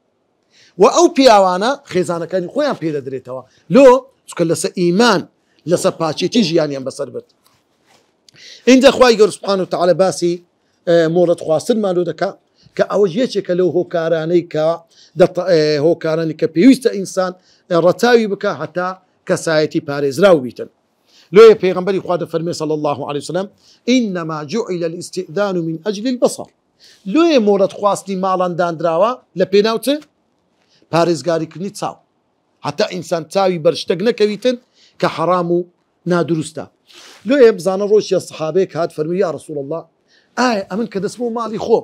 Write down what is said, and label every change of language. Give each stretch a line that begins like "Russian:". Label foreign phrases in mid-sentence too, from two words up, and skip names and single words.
Central Kurdish: و ئەو پیاوانە خێزانەکانی خۆیان پێدەدرێتەوە لۆ چکە لەسەر ئیمان لەسەر پاچێتی ژیانیان بەسەر برد اینجا خوای گەورە
Arabic: سبحانه وتعالى
Central Kurdish: باسی مۆڵەت خواستنمان دەکا کە ئەوە یەکێکە لەو هۆکارانەی کە هۆکارانی کە پێویستە ئینسان ڕەتاوی بکە هەتا کەسایەتی پارێزراو بیتن لۆیە پێغەمبەری خوا دەفەرمێ
Arabic: صلی الله عليه وسلم إنما جعل الاستئذان من أجل البصر
Central Kurdish: لۆیە مۆڵەت خواستی ماڵان دانراوە لە پێناو چ پارێزگاریکردنی چاو هەتا ئینسان چاوی بەرشتەک نەکەویتن کە حەرام و نادروستە لۆیە بزانە ڕۆژی سەحابەیەک هات فەرمووی
Arabic: یا رسول الله
Central Kurdish: ئایا ئەمن کە دەچمەوە ماڵی خۆم